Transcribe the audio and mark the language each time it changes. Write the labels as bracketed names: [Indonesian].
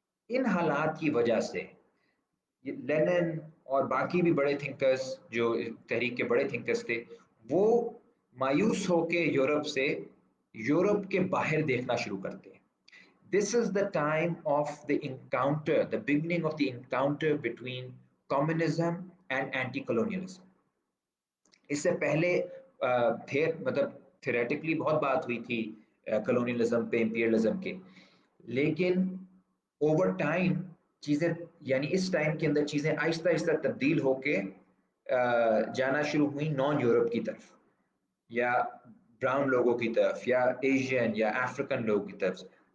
[Hindi] इन हालात की वजह से लेनिन और बाकी भी बड़े थिंकर्स जो तहरीक के बड़े थिंकर्स थे, वो मायूस होके यूरोप के बाहर देखना शुरू करते हैं। [English] This is the time of the encounter, the beginning of the encounter between communism and anti-colonialism. [Hindi] इससे पहले थे मतलब theoretically बहुत बात हुई थी colonialism पे, imperialism के, लेकिन ओवर टाइम चीजें, यानी इस टाइम के अंदर चीजें आहिस्ता आहिस्ता तब्दील होके जाना शुरू हुई नॉन यूरोप की तरफ, या ब्राउन लोगों की तरफ, या एशियन या अफ्रीकन लोगों की तरफ।